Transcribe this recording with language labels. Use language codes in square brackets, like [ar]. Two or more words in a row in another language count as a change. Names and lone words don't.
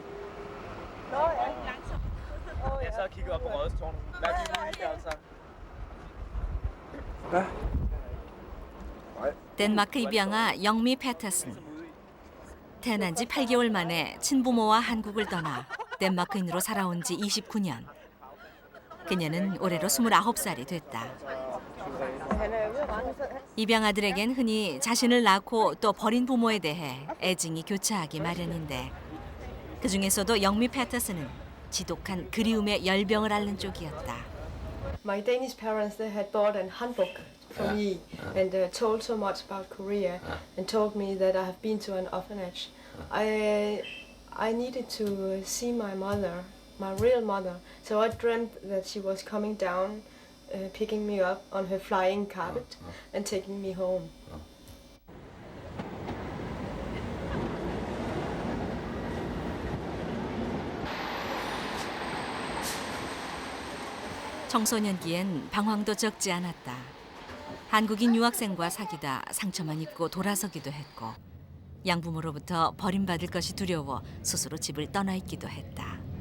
[da] Nå ja. Jeg så kigget op på Rådhustårnet. Hvad er de ude i, altså? Hvad? Nej. [ko] 덴마크 입양아 영미 패터슨. 태어난 지 8개월 만에 친부모와 한국을 떠나 덴마크인으로 살아온 지 29년. 그녀는 올해로 29살이 됐다. [da] Han er ude at rende. [ko] 입양 아들에겐 흔히 자신을 낳고 또 버린 부모에 대해 애증이 교차하기 마련인데 그중에서도 영미 패터슨은 지독한 그리움의 열병을 앓는 쪽이었다. [en] My Danish parents, they had bought a handbook for me and told so much about Korea and told me that I have been to an orphanage. I needed to see my mother, my real mother. So I dreamt that she was coming down, picking me up on her flying carpet and taking me home. [ko] 청소년기엔 방황도 적지 않았다. 한국인 유학생과 사귀다 상처만 입고 돌아서기도 했고 양부모로부터 버림받을 것이 두려워 스스로 집을 떠나 있기도 했다.